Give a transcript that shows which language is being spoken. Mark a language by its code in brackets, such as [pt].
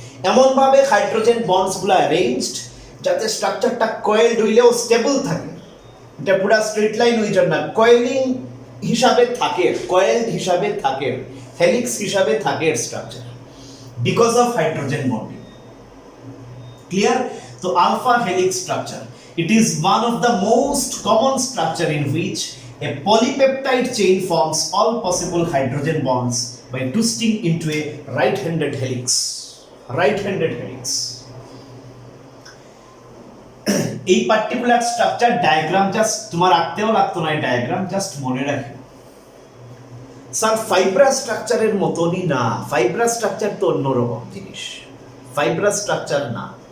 [bn] এমন ভাবে hydrogen bonds গুলো অ্যারেঞ্জড যাতে স্ট্রাকচারটা কয়েলড হইলেও স্টেবল থাকে, এটা পুরো স্ট্রেট লাইন হয়ে যায় না, কয়েলিং হিসাবে থাকে, কয়েল হিসাবে থাকে, হেলিক্স হিসাবে থাকে structure [en] Because of hydrogen bonding. Clear? তো alpha helix structure, it is one of the most common structure in which a polypeptide chain forms all possible hydrogen bonds by twisting into a right-handed helix. Right-handed helix. [bn] এই particular structure diagram just তোমার আঁকতেও লাগতো না, diagram just মনে রাখো। Sir fibrous স্ট্রাকচারের মতনই না, fibrous structure তো অন্যরকম জিনিস, ফাইব্রাস স্ট্রাকচার না।